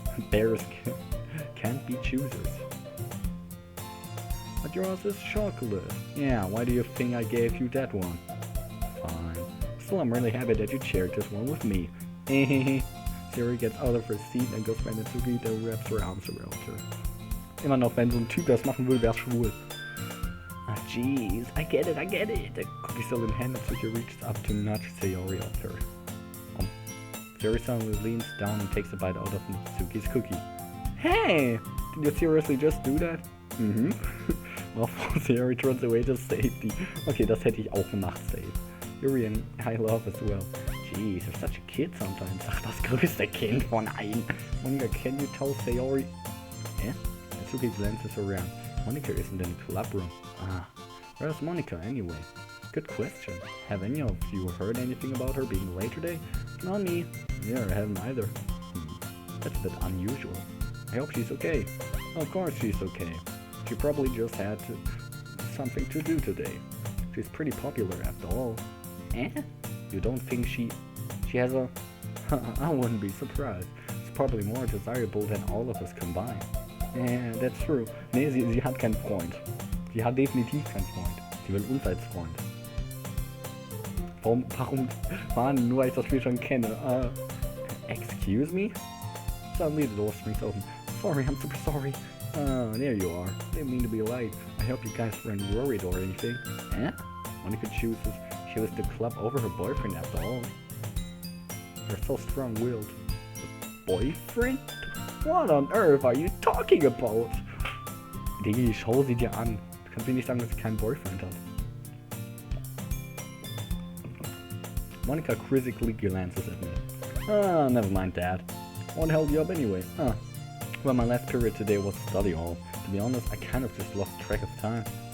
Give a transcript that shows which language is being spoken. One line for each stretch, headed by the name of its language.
English: Bears can't be choosers. But yours is chocolate. Yeah, why do you think I gave you that one? Fine. Still, I'm really happy that you shared this one with me. Sayori gets out of her seat and goes by Natsuki, der wraps her arms around her.
German: Immer noch, wenn so ein Typ das machen würde, wär's schwul.
English: Ah, jeez, I get it. The cookie still in hand, Natsuki reaches up to nudge Sayori off her. Sayori suddenly leans down and takes a bite out of Natsuki's cookie. Hey! Did you seriously just do that? Mhm. Well, Sayori turns away to safety.
German: Okay, das hätte ich auch gemacht, safe.
English: Yuri and I love as well. Jeez, you're such a kid sometimes.
German: Ach, das größte Kind von allen.
English: Monika, can you tell Sayori? Eh? Natsuki glances around. Monika isn't in the club room. Ah, where's Monika anyway? Good question. Have any of you heard anything about her being late today? Not me. Yeah, I haven't either. That's a bit unusual. I hope she's okay. Of course she's okay. She probably just had something to do today. She's pretty popular after all. Eh? You don't think she has a... I wouldn't be surprised. It's probably more desirable than all of us combined. Yeah, that's true.
German: Nee, sie hat keinen Freund. Sie hat definitiv keinen Freund. Sie will uns als Freund. Warum? Mann, nur weil ich das Spiel schon kenne.
English: Excuse me? Suddenly the door swings open. Sorry, I'm super sorry. There you are. Didn't mean to be late. I hope you guys weren't worried or anything. Eh? Monika chooses she was the club over her boyfriend after all. You're so strong-willed. Boyfriend? What on earth are you talking about?
German: Diggi, schau sie dir an. Du kannst mir nicht sagen, dass sie keinen Boyfriend hat.
English: Monika quizzically glances at me. Never mind that. What held you up anyway? Well, my last period today was study hall. To be honest, I kind of just lost track of time.